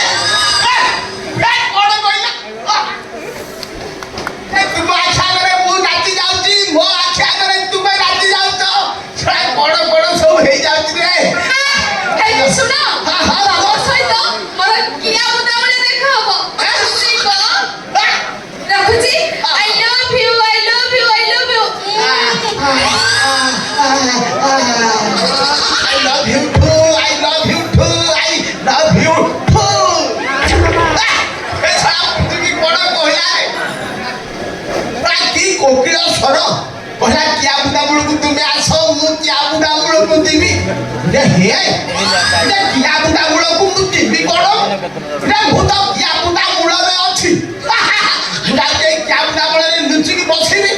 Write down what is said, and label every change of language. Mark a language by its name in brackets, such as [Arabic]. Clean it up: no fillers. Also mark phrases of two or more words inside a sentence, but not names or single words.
[Odia] ତୁମ ଆଖି ଆଗରେ ମୁଁ ନାଚି ଯାଉଛି, ମୋ ଆଖି ଆଗରେ ତୁମେ ନାଚି ଯାଉଛ। ବଡ ବଡ ସବୁ ହେଇଯାଉଛି ରେ। ଶୁଣ ତମ ସହିତ ମୋର କିଆ ବୁଦାବଳି ଦେଖା ହବ। ରଖୁଛି। [English] I love you, I love you, I love you. I love you too, I love you too, I love you too. [Odia] ଏ ସାରା ପୃଥିବୀ ବଡ କହିଲା କି କୋକିଳ ସ୍ୱର କହିଲା କିଆ ବୁଦା ମୂଳକୁ ତୁମେ ଆସ, ମୁଁ କିଆ ବୁଦା ମୂଳକୁ ଯିବି। ହେ କିଆ ବୁଦା ମୂଳକୁ ମୁଁ ଯିବି କଣ? ମୁଁ ତ କିଆ ବୁଦା ମୂଳରେ ଅଛି। କିଆ ବୁଦା ମୂଳରେ ଲୁଚିକି ବସିବି।